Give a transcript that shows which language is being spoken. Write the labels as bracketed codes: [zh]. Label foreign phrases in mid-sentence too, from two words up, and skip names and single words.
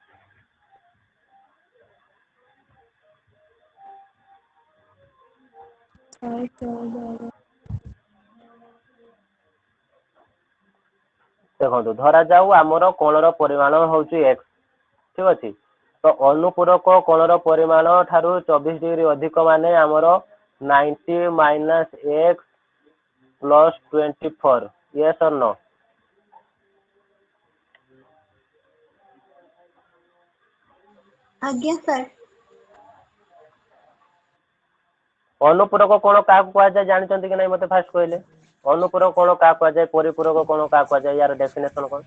[or] ଦେଖନ୍ତୁ, ଧରାଯାଉ ଆମର କୋଣର ପରିମାଣ ହଉଛି x, ଠିକ ଅଛି। ତ ଅନୁପୂରକ କୋଣର ପରିମାଣ ଠାରୁ 24 ଡିଗ୍ରୀ ଅଧିକ ମାନେ ଆମର 90 - [en] x + 24, yes or no? [or] ଆଜ୍ଞା ସାର୍। ଅନୁପୂରକ କୋଣ କାହାକୁ କୁହାଯାଏ ଜାଣିଛନ୍ତି କି ନାଇଁ ମତେ ଫାଷ୍ଟ କହିଲେ? ଅନୁପୂରକ କୋଣ କାହାକୁ କୁହାଯାଏ? ପରିପୂରକ କୋଣ କାହାକୁ କୁହାଯାଏ? ୟାର ଡେଫିନେସନ କଣ?